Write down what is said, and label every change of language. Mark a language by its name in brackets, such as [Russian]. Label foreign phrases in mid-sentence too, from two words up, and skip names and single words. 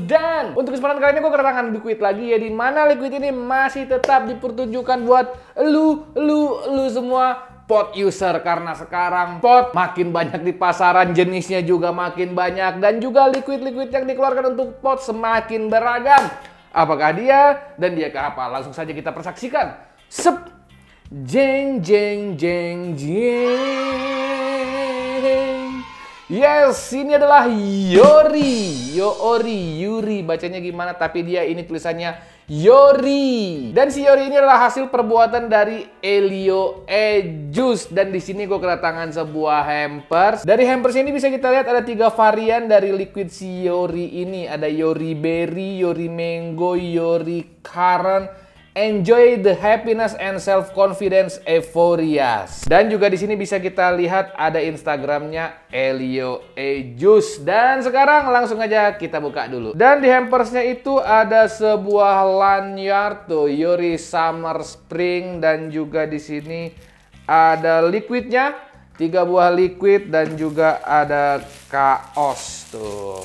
[Indonesian] Dan untuk kesempatan kali ini gua kedatangan liquid lagi ya, di mana liquid ini masih tetap dipertunjukkan buat lu semua pot user, karena sekarang pot makin banyak di pasaran, jenisnya juga makin banyak, dan juga liquid-liquid yang dikeluarkan untuk pot semakin beragam. Apakah dia dan dia ke apa? Langsung saja kita persaksikan. Sep. Jeng jeng jeng jeng. Yes, ini adalah Yuri bacanya gimana, tapi dia ini tulisannya Yori. Dan si Yori ini adalah hasil perbuatan dari Elio Juice. Dan di sini gue kedatangan sebuah hampers. Dari hampers ini bisa kita lihat ada 3 varian dari liquid si Yori ini. Ada Yori Berry, Yori Mango, Yori Currant. [English] Enjoy the happiness and self-confidence euphorias. [Indonesian] Dan juga di sini bisa kita lihat ada Instagramnya Elio Juice. Dan sekarang langsung aja kita buka dulu. Dan di hampersnya itu ada sebuah lanyard tuh, Yori Summer Spring, dan juga di sini ada liquidnya, 3 buah liquid, dan juga ada kaos tuh.